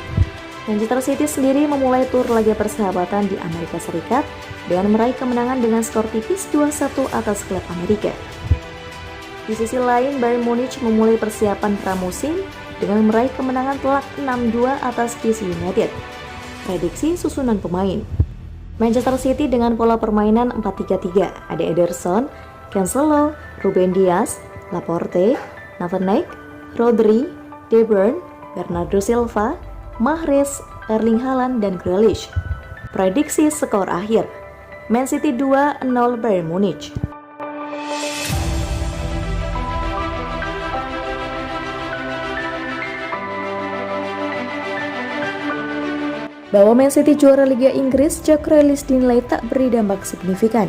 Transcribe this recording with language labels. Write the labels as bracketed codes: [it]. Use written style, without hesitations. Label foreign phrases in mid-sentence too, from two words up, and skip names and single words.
[id] Manchester City sendiri memulai tur laga persahabatan di Amerika Serikat dengan meraih kemenangan dengan skor tipis 2-1 atas klub Amerika. Di sisi lain, Bayern Munich memulai persiapan pramusim dengan meraih kemenangan telak 6-2 atas DC United. Prediksi susunan pemain. Manchester City dengan pola permainan 4-3-3, ada Ederson, Cancelo, Ruben Dias, Laporte, Van Dijk, Rodri, De Bruyne, Bernardo Silva, Mahrez, Erling Haaland, dan Grealish. Prediksi skor akhir. Man City 2-0 Bayern Munich. Bahwa Man City juara Liga Inggris, Jack Grealish dinilai tak beri dampak signifikan.